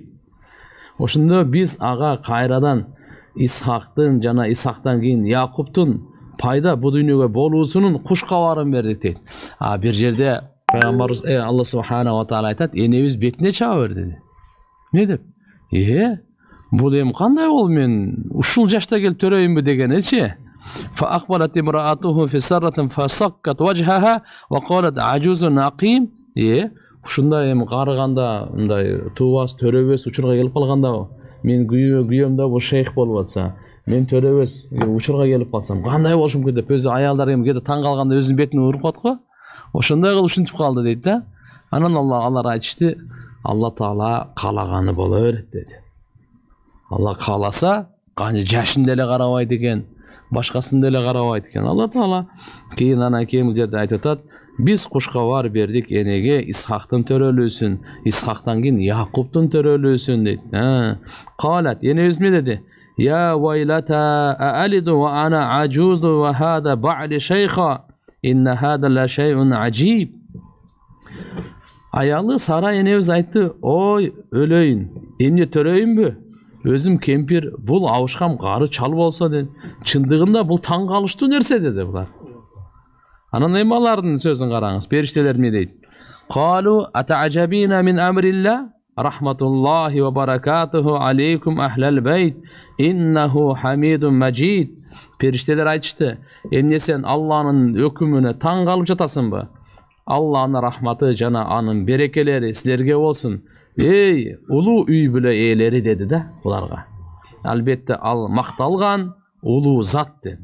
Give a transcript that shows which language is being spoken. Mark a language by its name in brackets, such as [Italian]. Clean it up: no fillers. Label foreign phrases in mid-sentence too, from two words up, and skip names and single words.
[Kyrgyz] Ошондо биз ага кайрадан Исхактын жана Исхактан кийин Якубтун пайда бу дүйнөгө болуусунун кушкабарын бердик дейт. Бир жерде пайгамбарыбыз Алла [Arabic] سبحانه وتعالى [Kyrgyz] айтат, энебиз бетине чаба бер деди. Эмне деп? Бул эми кандай болду, мен ушул жашта келип төрөйүнбү дегеничи. [Arabic] فأقبلت امرأته في صرة فصكت وجهها وقالت عجوز عقيم. [Kyrgyz] Ушундай эми карыганда мындай туубас, төрөбөс учурга келип калганда, мен күйөөм да бул шейх болуп атса, мен төрөбөз учурга келип калсам кандай болушум керек деп өзү аялдар эми кээде таң калганда өзүнүн бетине уруп коет го. Ошондой кылып ушинтип калды дейт да. Анан алар айтышты, Алла Таала каалаганы боло берет деди. Алла кааласа, каны жашын деле карабайт экен, башкасын деле карабайт экен. Алла Таала кийин анан кийинки жерде айтып атат, биз кушкабар бердик энеге Исхактын төрөлүүсүн, Исхактан кийин Якубтун төрөлүүсүн дейт. Калат, энебиз эмне деди? [Arabic] يا ويلتى أألد وأنا عجوز وهذا بعلي شيخا. إن هذا لشيء عجيب. [Kyrgyz] Аялы Сара энебиз айтты, ой өлөйүн, эмне төрөйүнбү? Өзүм кемпир, бул абышкам кары чал болсо деп. Чындыгында бул таң калыштуу нерсе деди булар. Анан эми алардын сөзүн караңыз. Периштелер эмне дейт? [Arabic] قالوا أتعجبين من أمر الله رحمة الله وبركاته عليكم أهل البيت إنه حميد مجيد. [Kyrgyz] Периштелер айтышты, эмне сен Алланын өкүмүнө таң калып жатасыңбы? Алланын рахматы жана анын берекелери силерге болсун. Эй, улуу үй бүлө ээлери деди да буларга. Албетте ал макталган улуу зат деп.